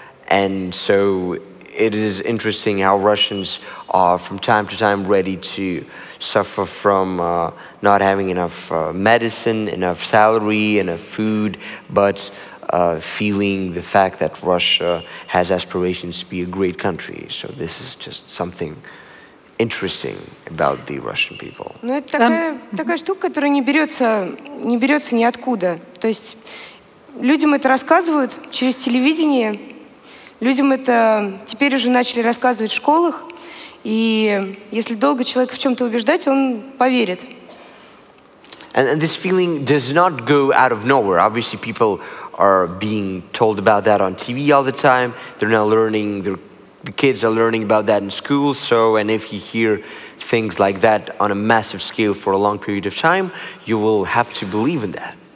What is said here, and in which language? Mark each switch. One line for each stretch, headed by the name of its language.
English: And so it is interesting how Russians are from time to time ready to suffer from not having enough medicine, enough salary, enough food, but feeling the fact that Russia has aspirations to be a great country. So this is just something interesting about the Russian people.
Russian: Ну, это такая штука, которая не берется ниоткуда. То есть людям это рассказывают через телевидение, людям это теперь уже начали рассказывать в школах, и если долго человека в чем-то убеждать, он поверит.
English: And this feeling does not go out of nowhere. Obviously, people are being told about that on TV all the time. They're now learning, the kids are learning about that in school. So, and if you hear things like that on a massive scale for a long period of time, you will have to believe in that.